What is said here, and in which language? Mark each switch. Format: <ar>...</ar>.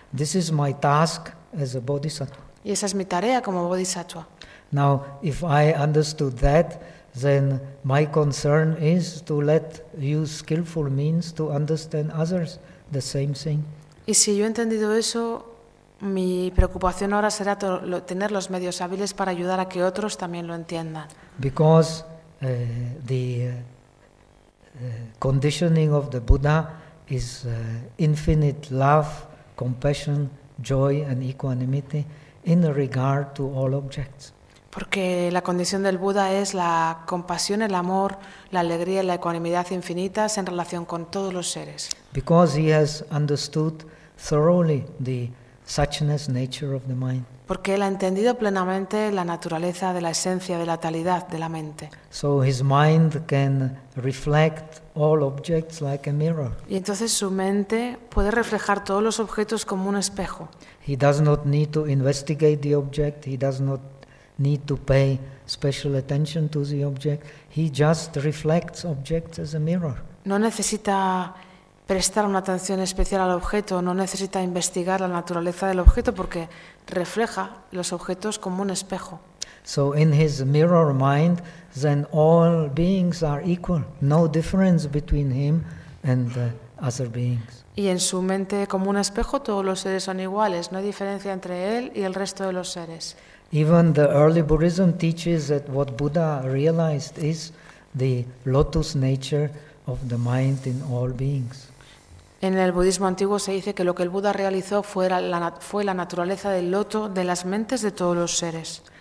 <en>This is my task as a bodhisattva.</en> <es>Y esa es mi tarea como bodhisattva.</es> <en>Now, if I understood that, then my concern is to let use skillful means to understand others the same thing.</en> <es>Y si yo he entendido eso, mi preocupación ahora será tener los medios hábiles para ayudar a que otros también lo entiendan.</es> <en>Because the conditioning of the Buddha is infinite love, compassion, joy and equanimity in regard to all objects.</en> <es>Porque la condición del Buda es la compasión, el amor, la alegría y la ecuanimidad infinitas en relación con todos los seres.</es> <en>Because he has understood thoroughly the suchness nature of the mind.</en> <es>Porque él ha entendido plenamente la naturaleza de la esencia de la talidad de la mente.</es> <en>So his mind can reflect all objects like a mirror.</en> <es>Y entonces su mente puede reflejar todos los objetos como un espejo.</es> <en>He does not need to investigate the object, he does not need to pay special attention to the object, he just reflects objects as a mirror.</en> <es>No necesita prestar una atención especial al objeto, no necesita investigar la naturaleza del objeto porque refleja los objetos como un espejo.</es> <en>So in his mirror mind, then all beings are equal, no difference between him and the other beings.</en> <es>Y en su mente como un espejo, todos los seres son iguales, no hay diferencia entre él y el resto de los seres.</es> <en>Even the early Buddhism teaches that what Buddha realized is the lotus nature of the mind in all beings.</en> <es>En el budismo antiguo se dice que lo que el Buda realizó fue la naturaleza del loto de las mentes de todos los seres.</es>